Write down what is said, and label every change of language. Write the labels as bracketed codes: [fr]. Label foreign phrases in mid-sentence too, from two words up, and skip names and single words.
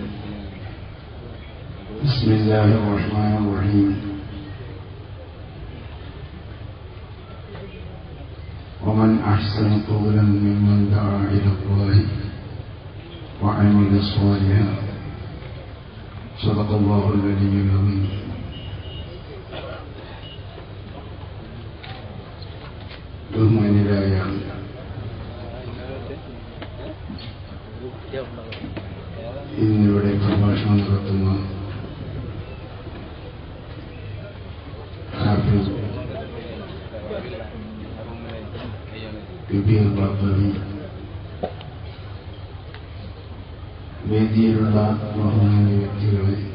[ar] بسم الله الرحمن الرحيم. ومن أحسن قولا ممن دعا إلى الله وعمل صالحا. صدق الله العلي العظيم. [ml] ബഹുമാന്യരായ ഇന്നിവിടെ പ്രഭാഷണം നടത്തുന്ന ഹാഫിസ് കബീർ ബാബവി, വേദിയിലുള്ള ബഹുമാന്യ വ്യക്തികളെ,